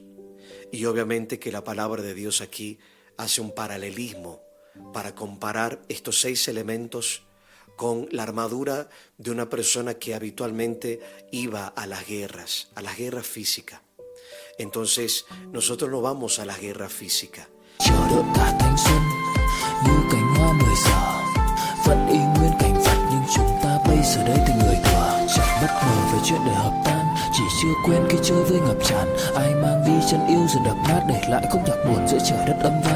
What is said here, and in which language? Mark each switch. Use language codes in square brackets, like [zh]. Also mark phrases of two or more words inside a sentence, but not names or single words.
[es] Y obviamente que la palabra de Dios aquí hace un paralelismo para comparar estos 6 elementos con la armadura de una persona que habitualmente iba a las guerras físicas. Entonces, nosotros no vamos a la guerra física. [vi] Chờ đợi cả thanh xuân như cánh hoa 10 giờ vẫn y nguyên cảnh vật, nhưng chúng ta bây giờ đây thành người thừa, chẳng bất ngờ về chuyện đời hợp tan, chỉ chưa quen khi chơi với ngập tràn. Ai mang đi chân yêu dần đập nát, để lại khúc nhạc buồn giữa trời đất âm vang.